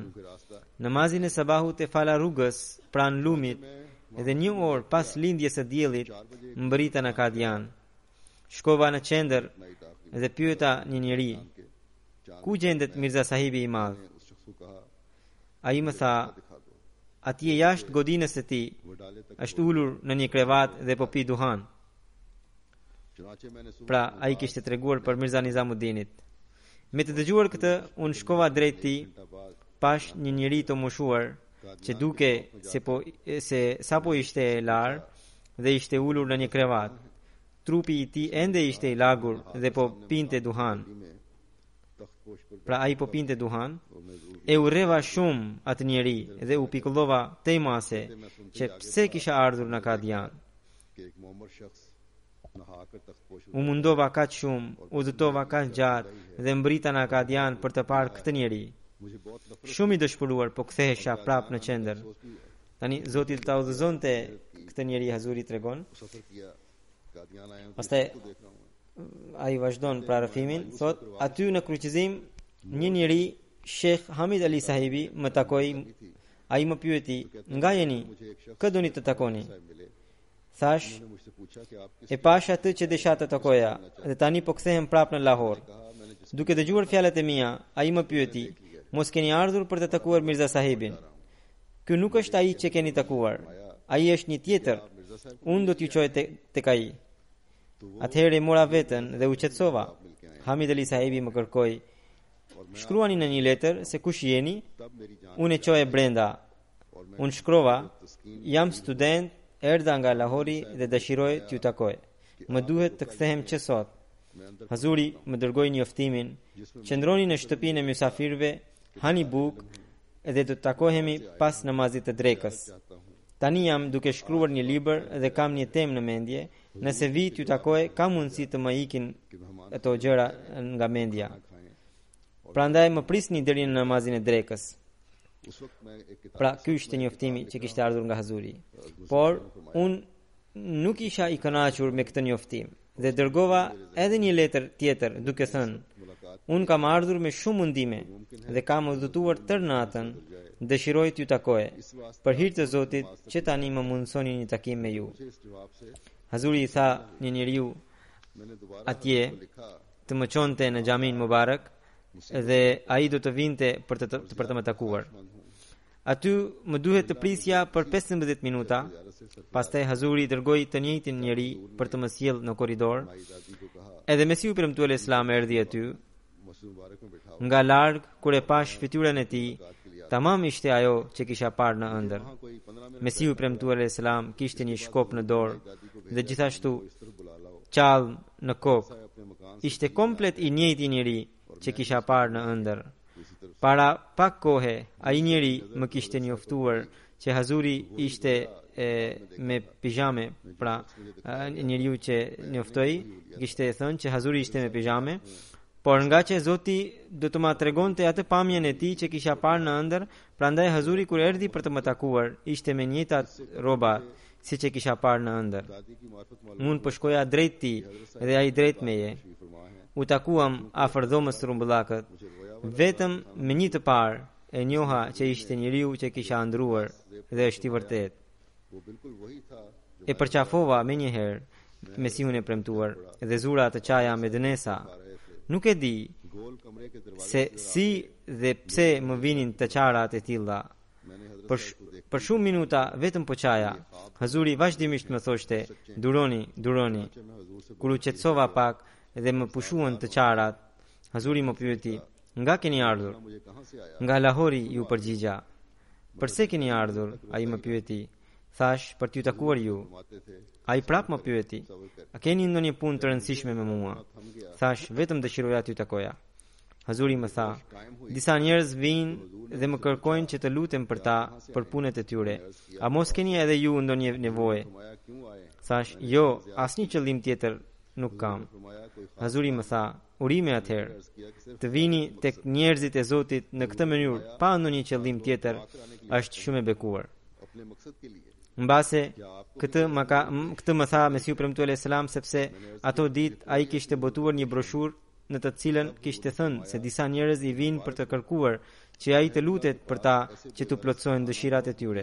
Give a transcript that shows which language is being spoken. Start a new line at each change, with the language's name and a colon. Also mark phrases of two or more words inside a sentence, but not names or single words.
Albanian: Namazin e sabahut e fala rrugës pranë lumit dhe një orë pas lindjes së diellit mbrita në Kadian. Shkova në qendër dhe pyeta një njeri, ku gjendet Mirza Sahibi i madh? Ai më tha, atje jashtë godinës së tij
Urdu: وہ ڈالے تک
Albanian: është ulur në një krevat dhe po pi duhan.
Urdu: چناچہ میں نے صبح
Albanian: Pra ai kishte treguar për Mirza Nizamuddinit. Me të dëgjuar këtë, unë shkova drejt tij,
Urdu: بعد
Albanian: pash një njeri të moshuar që duke se sapo ishte e lar dhe ishte ulur në një krevat. Trupi i tij ende ishte i lagur dhe po pinte duhan.
Urdu: میں تخت پوش پر
Albanian: Pra ai po pinte duhan.
Urdu: اور میں ضرور
Albanian: E urreva shumë atë njeri dhe u pikullova tej mase që pse kisha ardhur në Kadian.
Urdu: کہ ایک محمد شخص نہا کر تخت پوش
Albanian: U mundova kaq shumë, u dhëtova kaq gjatë dhe mbrita në Kadian për të parë këtë njeri.
Urdu: مجھے بہت نفرت
Albanian: Shumë i dëshpëruar, po kthehesha prap në qendër.
Urdu: سوچتی
Albanian: Tani Zoti ta udhëzonte këtë njeri, Hazuri tregon.
Urdu: سفر کیا قادیان آیا ہوں
Albanian: Pastaj
Urdu: تو دیکھ رہا ہوں
Albanian: ai vazhdon pra rëfimin, thot aty në kryqëzim një njeri Sheikh Hamid Ali Sahibi më takoi. Ai më pyeti, nga jeni? Kë doni të takoni?
Urdu: ملے
Albanian: Thash,
Urdu: نے مجھ سے پوچھا کہ آپ کس
Albanian: e pash atë që desha të takoja dhe tani po kthehem prap në Lahore.
Urdu: کہا میں نے جس
Albanian: Duke dëgjuar fjalët e mia, ai më pyeti, mos keni ardhur për të takuar Mirza Sahibin? Ky nuk është ai që keni takuar. Ai është një tjetër.
Urdu: مرزا صاحب
Albanian: Unë do t'ju çoj tek ai. Atëherë e mora veten dhe u qetësova. Hamid Ali Sahibi më kërkoi, shkruani në një letër se kush jeni,
Urdu: تب میری جان
Albanian: unë e çoje brenda. Unë shkrova, jam student, erdha nga Lahori dhe dëshiroj t'ju takoj. Më duhet të kthehem që sot.
Urdu: میں اندر
Albanian: Hazuri më dërgoi njoftimin, qëndroni në shtëpinë e mysafirëve, hani bukë dhe do të takohemi pas namazit të drekës.
Urdu: چاہتا ہوں
Albanian: Tani jam duke shkruar një libër dhe kam një temë në mendje, nëse vi t'ju takoj, kam mundësi të më ikin
Urdu: کہ مہمان
Albanian: ato gjëra nga mendja.
Urdu: کھائیں
Albanian: Prandaj më prisni deri në namazin e drekës.
Urdu: اس وقت میں ایک کتاب
Albanian: Pra ky ishte njoftimi që kishte ardhur nga Hazuri. Por unë nuk isha i kënaqur me këtë njoftim dhe dërgova edhe një letër tjetër duke thënë, unë kam ardhur me shumë mundime dhe kam udhëtuar tërë natën, dëshiroj t'ju takoje, për hir të Zotit që tani më mundsoni një takim me ju.
Urdu: سے اس جواب سے
Albanian: Hazuri i tha një njeriu
Urdu: میں نے دوبارہ
Albanian: atje
Urdu: لکھا
Albanian: të më çonte në xhamin Mubarak dhe ai do të vinte për të më takuar. Aty më duhet të prisja për 15 minuta. Pastaj Hazuri dërgoi të njëjtin njeri për të më sjellë në korridor.
Urdu: دادی کو کہا
Albanian: Edhe Mesiu premtuar Islam erdhi aty.
Urdu: مسجد مبارک میں بیٹھا
Albanian: Nga larg, kur e pash fytyrën e tij, tamam ishte ajo që kisha parë në ëndër.
Urdu: وہاں کوئی 15 منٹ
Albanian: Mesiu premtuar Islam kishte një shkop në dorë dhe gjithashtu
Urdu: اس طرف بلا لاؤ
Albanian: qall në kokë.
Urdu: اپنے مکان
Albanian: Ishte komplet i njëjti njeri që kisha parë në ëndër.
Urdu: اسی طرف
Albanian: Para pak kohe, ai njeri më kishte njoftuar që Hazuri ishte me pijame, pra njeriu që njoftoi kishte thënë që Hazuri ishte me pijame, por nga që Zoti do të ma tregonte atë pamjen e tij që kisha parë në ëndër, prandaj Hazuri kur erdhi për të më takuar, ishte me njëjtat rroba siç e kisha parë në ëndër.
Urdu: دادی کی معرفت معلوم
Albanian: Unë po shkoja drejt tij dhe ai drejt meje.
Urdu: بھی فرما ہے
Albanian: U takuam afër dhomës së Rumbullakët. Vetëm me një të parë e njoha që ishte njeriu që kisha ëndruar dhe është i vërtet.
Urdu: وہ بالکل وہی تھا جو
Albanian: E përqafova me njëherë Mesihun e premtuar dhe zura të qaja me dënesa. Nuk e di
Urdu: گول کمرے کے دروازے
Albanian: se si dhe pse më vinin të qarat e tilla.
Urdu: میں نے حضرت
Albanian: Për shumë minuta vetëm po qaja. Hazuri vazhdimisht më thoshte, duroni, duroni.
Urdu: سے میں حضور سے
Albanian: Kur u qetësova pak dhe më pushuan të qarat, Hazuri më pyeti, nga keni ardhur?
Urdu: مجھے کہاں سے آیا
Albanian: Nga Lahori ju përgjigja. Përse keni ardhur? Ai më pyeti. Thash, për t'ju takuar ju.
Urdu: فرماتے تھے
Albanian: Ai prap më pyeti. A keni ndonjë punë të rëndësishme me mua? Thash, vetëm dëshiroja t'ju takoja. Hazuri më tha, disa njerëz vinë dhe më kërkojnë që të lutem për ta për punët e tyre. A mos keni edhe ju ndonjë nevojë?
Urdu: فرمایا کیوں آئے
Albanian: Thash, jo, asnjë qëllim tjetër nuk kam.
Urdu: فرمایا کوئی
Albanian: Hazuri më tha, urime atëherë.
Urdu: خاص کیا کہ صرف
Albanian: Të vini tek njerëzit e Zotit në këtë mënyrë pa ndonjë qëllim tjetër është shumë e bekuar.
Urdu: اپنے مقصد کے لیے
Albanian: Mbase këtë më tha Mesiu premtuar selam sepse ato ditë ai kishte botuar një broshurë në të cilën kishte thënë se disa njerëz i vinë për të kërkuar që ai të lutet për ta që të plotësojnë dëshirat e tyre.